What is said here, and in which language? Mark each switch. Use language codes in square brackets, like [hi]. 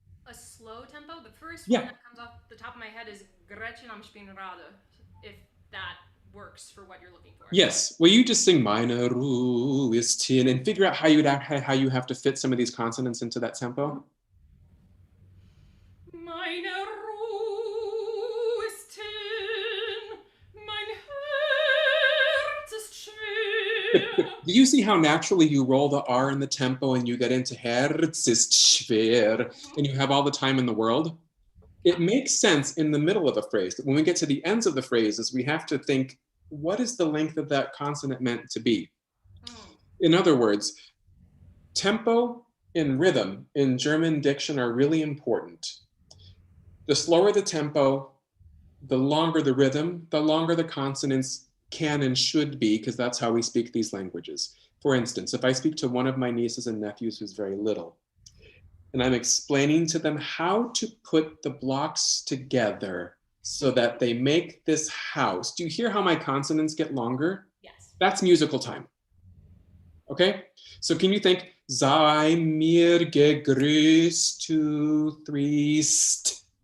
[en] A slow tempo? The first Yeah. one that comes off the top of my head is Gretchen am Spinnrade, if that works for what you're looking for. Yes. Will you just sing [de] Meine Ruhe ist hin [en] and figure out how you have to fit some of these consonants into that tempo? [de] Meine Ruhe ist hin, mein Herz ist schwer. [en] Do you see how naturally you roll the R in the tempo and you get into [de] Herz ist schwer [en] and you have all the time in the world? It makes sense in the middle of a phrase. When we get to the ends of the phrases, we have to think, what is the length of that consonant meant to be? In other words, tempo and rhythm in German diction are really important. The slower the tempo, the longer the rhythm, the longer the consonants can and should be, because that's how we speak these languages. For instance, if I speak to one of my nieces and nephews who's very little, and I'm explaining to them how to put the blocks together so that they make this house. Do you hear how my consonants get longer? Yes. That's musical time. Okay? So can you think, [de] sei mir gegrüßt, [en] 2, 3, st.